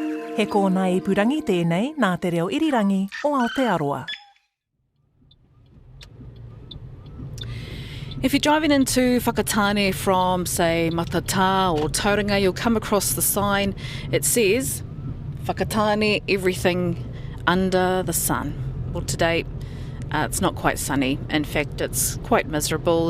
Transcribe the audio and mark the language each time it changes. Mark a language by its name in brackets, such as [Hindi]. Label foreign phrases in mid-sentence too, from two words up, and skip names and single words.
[Māori] He kōna I purangi tēnei nā te reo irirangi o Aotearoa. [English] If you're driving into Whakatane from, say, Matata or Tauranga, you'll come across the sign. It says, Whakatane, everything under the sun. Well, today, it's not quite sunny. In fact, it's quite miserable.